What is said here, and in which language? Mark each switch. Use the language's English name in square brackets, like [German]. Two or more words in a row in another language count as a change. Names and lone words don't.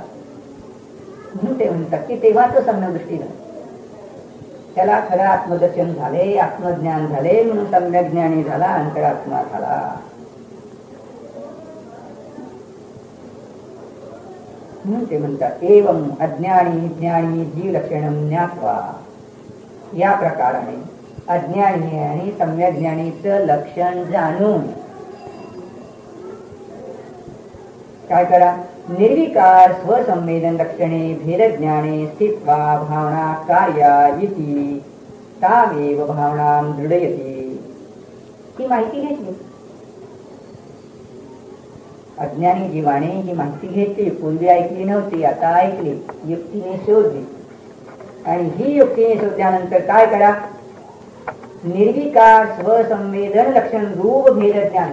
[Marathi] म्हणून ते म्हणतात की तेव्हा तो सम्यक झाला, त्याला खरं आत्मदर्शन झाले, आत्मज्ञान झाले, म्हणून सम्यक ज्ञानी झाला, अंतरात्मा झाला. म्हणून ते म्हणतात [Sanskrit] एवं अज्ञानी ज्ञानी जीव लक्षणं ज्ञात्वा. [Marathi] या प्रकाराने अज्ञानी आणि सम्यक ज्ञानीचं लक्षण जाणून काय करा, [Sanskrit] निर्विकार स्वसंवेदन लक्षणे भेदज्ञाने स्थित्वा भावना कार्या इति तामेव भावनां दृढयति. [Marathi] ही माहिती घेतली, अज्ञानी जीवाने ही माहिती घेतली, पूर्वी ऐकली नव्हती, आता ऐकली, युक्तीने शोधली, आणि ही युक्तीने शोधल्यानंतर काय करा, निर्विकार स्वसंवेदन लक्षण रूप भेदज्ञान.